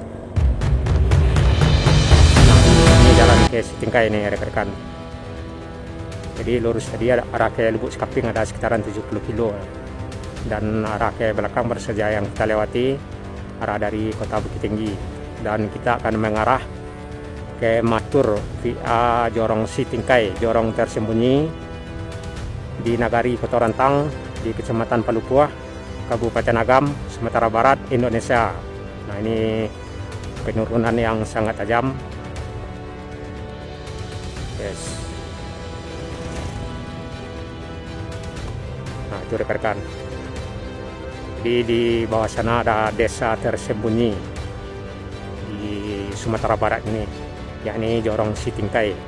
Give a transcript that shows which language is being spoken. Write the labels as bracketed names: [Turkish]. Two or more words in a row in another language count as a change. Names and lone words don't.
[Indonesian] Ini jalan ke Sitingkai ini rekan-rekan. Jadi lurus tadi arah ke Lubuk Sekaping ada sekitaran 70 kilo. Dan arah ke belakang baru saja yang kita lewati arah dari Kota Bukit Tinggi. Dan kita akan mengarah ke Matur via Jorong Sitingkai, jorong tersembunyi di Nagari Kotorantang di Kecamatan Palupuah, Kabupaten Agam, Sumatera Barat, Indonesia. Nah ini penurunan yang sangat tajam. Yes. Nah itu rekan-rekan. Di bawah sana ada desa tersembunyi di Sumatera Barat ini, yakni Jorong Sitingkai.